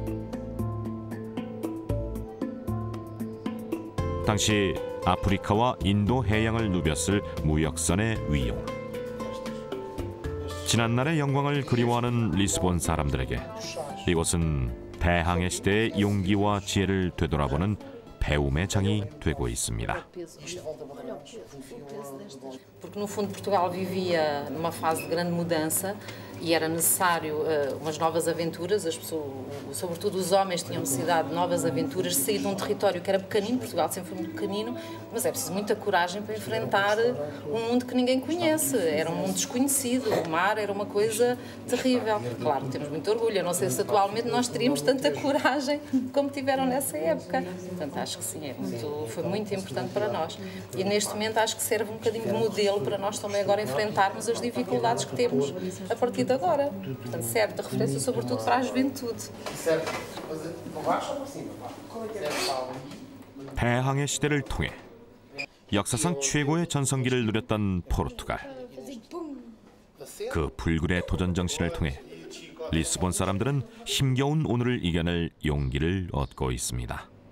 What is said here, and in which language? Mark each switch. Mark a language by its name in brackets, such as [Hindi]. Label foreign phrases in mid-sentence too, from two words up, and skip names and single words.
[Korean] 당시 아프리카와 인도 해양을 누볐을 무역선의 위용. 지난날의 영광을 그리워하는 리스본 사람들에게 이곳은 대항해 시대의 용기와 지혜를 되돌아보는 배움의 장이 되고 있습니다. [Portuguese] Porque no fundo Portugal vivia numa fase de grande mudança e era necessário umas novas aventuras, as pessoas, sobretudo os homens, tinham necessidade de novas aventuras, de sair de um território que era pequenino, Portugal sempre foi muito pequenino, mas é preciso muita coragem para enfrentar um mundo que ninguém conhece, era um mundo desconhecido, o mar era uma coisa terrível. Claro, temos muito orgulho, eu não sei se atualmente nós teríamos tanta coragem como tiveram nessa época. Portanto, acho acho que sim, foi muito importante para nós. E neste momento acho que serve um bocadinho de modelo para nós também agora enfrentarmos as dificuldades que temos a partir de agora. Portanto, serve de referência sobretudo para a juventude. [Korean] 대항해 시대를 통해 역사상 최고의 전성기를 누렸던 포르투갈. 그 불굴의 도전 정신을 통해 리스본 사람들은 힘겨운 오늘을 이겨낼 용기를 얻고 있습니다.